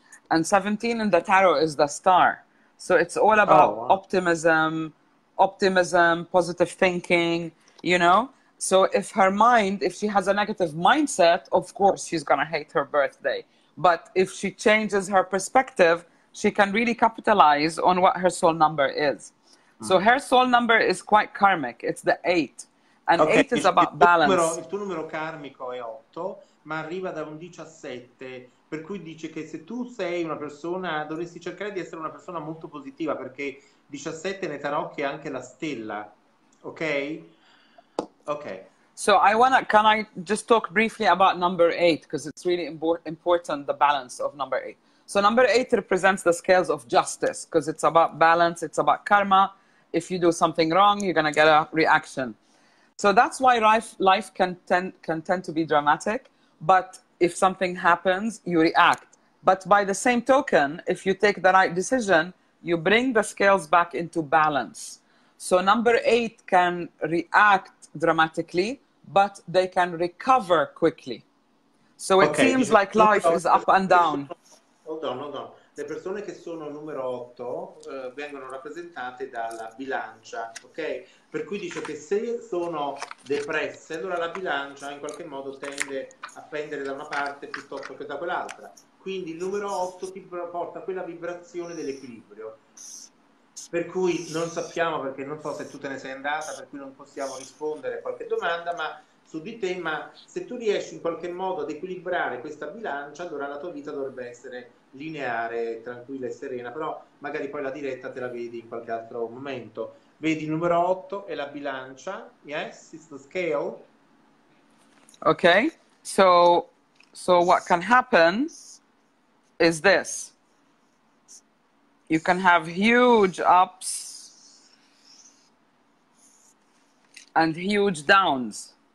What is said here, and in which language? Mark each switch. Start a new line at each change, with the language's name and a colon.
English: And 17 in the tarot is the star. So it's all about optimism, positive thinking, you know? So if her mind, if she has a negative mindset, of course she's going to hate her birthday. But if she changes her perspective, she can really capitalize on what her soul number is. So her soul number is quite karmic. It's the 8. And 8 is about balance.
Italian: Il tuo numero karmico è 8, ma arriva da un 17. Per cui dice che se tu sei una persona, dovresti cercare di essere una persona molto positiva, perché 17 nei tarocchi è anche la stella, ok? Ok.
English: So can I just talk briefly about number 8, because it's really important, the balance of number 8. So number 8 represents the scales of justice, because it's about balance, it's about karma. If you do something wrong, you're going to get a reaction. So that's why life can tend to be dramatic, but if something happens, you react. But by the same token, if you take the right decision, you bring the scales back into balance. So number 8 can react dramatically, but they can recover quickly. So it seems like life is up and down. Hold on.
Italian: Le persone che sono numero 8 vengono rappresentate dalla bilancia, ok? Per cui dice che se sono depresse, allora la bilancia in qualche modo tende a pendere da una parte piuttosto che da quell'altra. Quindi il numero 8 ti porta quella vibrazione dell'equilibrio. Per cui non sappiamo, perché non so se tu te ne sei andata, per cui non possiamo rispondere a qualche domanda, ma su di te, ma se tu riesci in qualche modo ad equilibrare questa bilancia, allora la tua vita dovrebbe essere lineare, tranquilla e serena, però magari poi la diretta te la vedi in qualche altro momento. Vedi il numero 8 e la bilancia,
English: yes, it's the scale. Okay, so what can happen is this. You can have huge ups and huge downs.